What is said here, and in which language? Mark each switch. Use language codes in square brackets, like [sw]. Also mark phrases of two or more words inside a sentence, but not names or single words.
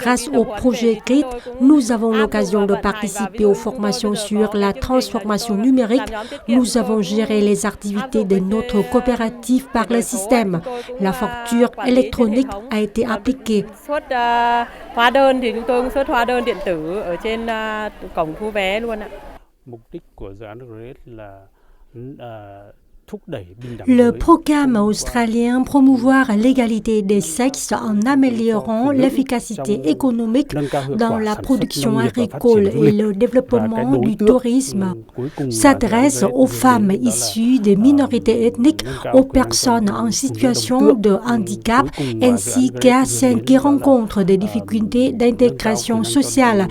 [fr] Grâce au projet GRIT, nous avons l'occasion de participer aux formations sur la transformation numérique. Nous avons géré les activités de notre coopérative par le système. La facture électronique a été appliquée. [vi] Xuất hóa đơn thì chúng tôi cũng xuất hóa đơn điện tử ở trên cổng thu vé luôn ạ. Mục đích của dự án GRIT là [fr] Le programme australien promouvoir l'égalité des sexes en améliorant l'efficacité économique dans la production agricole et le développement du tourisme s'adresse aux femmes issues des minorités ethniques, aux personnes en situation de handicap ainsi qu'à celles qui rencontrent des difficultés d'intégration sociale.